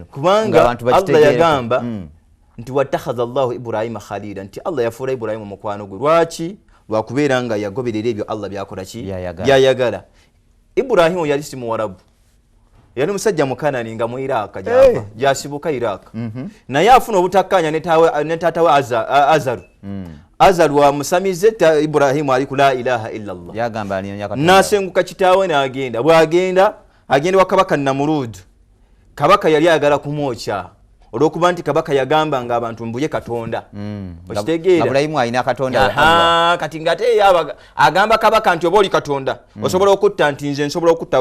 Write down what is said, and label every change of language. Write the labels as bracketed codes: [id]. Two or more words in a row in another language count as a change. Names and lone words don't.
[lg] kubanga Allah yagamba nti [ar] واتخذ الله إبراهيم خليلا [lg] nti Allah yafuula Ibrahima mukwano gwe lwaki lwakubeera nga yagoberera ebyo Allah byakola ki byayagala Ibrahima yali si Muwarabu yali musajja Mukanani nga mu Iraq jasibuka Iraq naye afuna obutakkanya ne taata we Azaru Azaru wa musamize Ibrahima ali ku [ar] لا إله إلا الله [lg] yagamba aliyonya nasenguka kitaawe n'agenda bwagenda agenda wa kabaka Namurud kabaka yali ayagala kumwokya olwokuba nti kabaka yagamba nga abantu mbuye Katonda okitegeera Ibrahimu alina Katonda kati ngate agamba kabaka nti oba oli Katonda osobola okutta nti nze nsobola okutta